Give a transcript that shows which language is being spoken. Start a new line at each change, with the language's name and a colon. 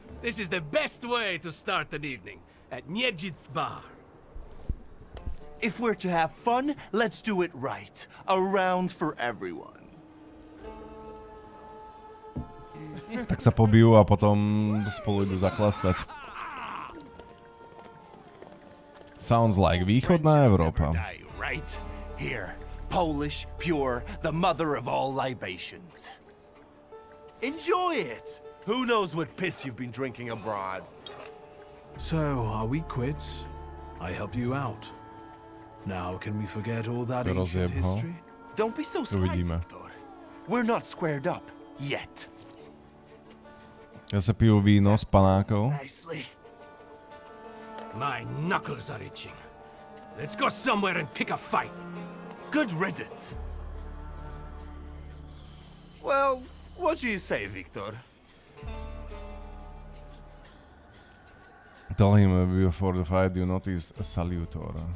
English: This is the best way to start an evening at Niedzic's bar. If we're to have fun, let's do it right. A round for everyone.
Slovak: Tak sa pobijú a potom spolu idú zakhlastať.
English: Sounds like
Slovak: východná Európa.
English: Right? Here. Polish, pure, the mother of all libations. Enjoy it! Who knows what piss you've been drinking abroad? So, are we quits? I helped you out. Now, can we forget all that ancient history? Don't be so sly, Victor. We're not squared up yet.
Slovak: Ja sa pijú víno s panákov.
English: My knuckles are itching. Let's go somewhere and pick a fight. Good riddance. Well, what do you say, Victor? Tell him before the fight you noticed a salutor.